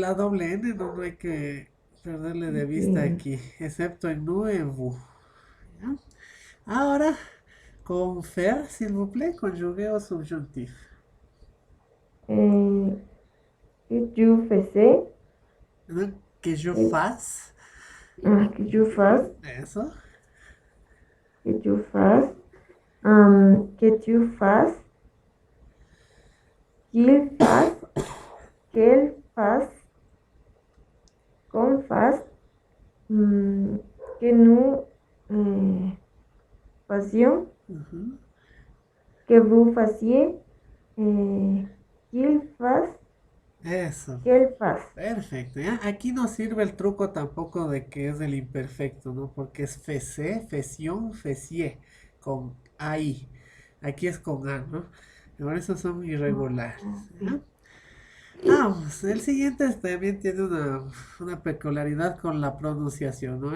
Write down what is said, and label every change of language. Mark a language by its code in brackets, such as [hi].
[es] La doble N no hay que perderle de vista bien. aquí, excepto en nuevo, ¿ya? Ahora, con [fr] faire, s'il vous plaît, conjugué au subjonctif. Euh, que tu faisais, [es] ¿No? [fr] Que je que, fasse, que tu fasses, [es] eso, [fr] que tu fasses, que tu fasses, qu'il fasse, qu'elle fasse, qu'on fasse, que nous fassions, ujú, que vous fassiez, qu'il fasse, [es] eso, [fr] qu'elle fasse. [es] perfecto, ¿ya? Aquí no sirve el truco tampoco de que es el imperfecto, ¿no? Porque es fece, feción, fecie, con AI. Aquí es con A, ¿no? Por eso son irregulares, ¿ya? Ok. Vamos, el siguiente también tiene una peculiaridad con la pronunciación, ¿no?